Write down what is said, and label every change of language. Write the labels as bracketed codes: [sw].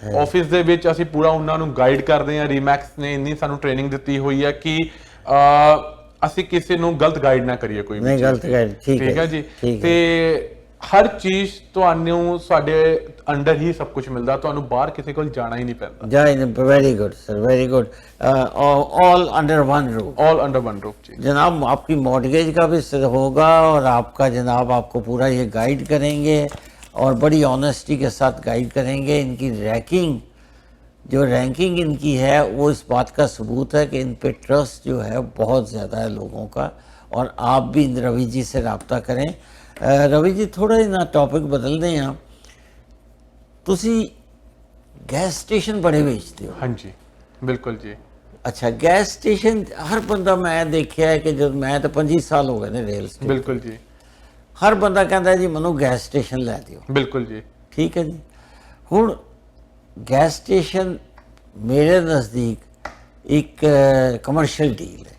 [pa] Office ਦੇ ਵਿੱਚ ਅਸੀਂ ਪੂਰਾ ਉਹਨਾਂ ਨੂੰ ਗਾਈਡ ਕਰਦੇ ਹਾਂ। ਰੀਮੈਕਸ ਨੇ ਇੰਨੀ ਸਾਨੂੰ ਟ੍ਰੇਨਿੰਗ ਦਿੱਤੀ ਹੋਈ ਹੈ ਕਿ ਅਸੀਂ ਕਿਸੇ ਨੂੰ ਗਲਤ ਗਾਈਡ ਨਾ ਕਰੀਏ ਕੋਈ ਵੀ। ਗਲਤ ਗਾਈਡ। ਠੀਕ ਹੈ ਜੀ। ਤੇ ਹਰ ਚੀਜ਼ ਤੁਹਾਨੂੰ ਸਾਡੇ ਅੰਡਰ ਹੀ ਸਭ ਕੁਝ ਮਿਲਦਾ, ਤੁਹਾਨੂੰ ਬਾਹਰ ਕਿਸੇ ਕੋਲ ਜਾਣਾ ਹੀ ਨਹੀਂ ਪੈਂਦਾ। [en] Very good sir, very good. All under one roof. All under one roof ji. [hi] जनाब आपकी मॉर्गेज का भी होगा और आपका जनाब आपको पूरा ये गाइड करेंगे और बड़ी ऑनेस्टी के साथ गाइड करेंगे। इनकी रैंकिंग इनकी है वो इस बात का सबूत है कि इन पे ट्रस्ट जो है बहुत ज़्यादा है लोगों का। और आप भी रवि जी से रब्ता करें। रवि जी थोड़ा ही ना टॉपिक बदल दें आप, [pa] ਤੁਸੀਂ ਗੈਸ ਸਟੇਸ਼ਨ ਬੜੇ ਵੇਚਦੇ ਹੋ? ਹਾਂਜੀ ਬਿਲਕੁਲ ਜੀ। ਅੱਛਾ। ਗੈਸ ਸਟੇਸ਼ਨ ਹਰ ਬੰਦਾ, ਮੈਂ ਦੇਖਿਆ ਹੈ ਕਿ ਜਦ ਮੈਂ ਤਾਂ 25 ਸਾਲ ਹੋ ਗਏ ਨੇ ਰੇਲ ਸਟੇਸ਼ਨ। ਬਿਲਕੁਲ ਜੀ। ਹਰ ਬੰਦਾ ਕਹਿੰਦਾ ਜੀ ਮੈਨੂੰ ਗੈਸ ਸਟੇਸ਼ਨ ਲੈ ਦਿਓ। ਬਿਲਕੁਲ ਜੀ। ਠੀਕ ਹੈ ਜੀ। ਹੁਣ ਗੈਸ ਸਟੇਸ਼ਨ ਮੇਰੇ ਨਜ਼ਦੀਕ ਇੱਕ ਕਮਰਸ਼ੀਅਲ ਡੀਲ ਹੈ।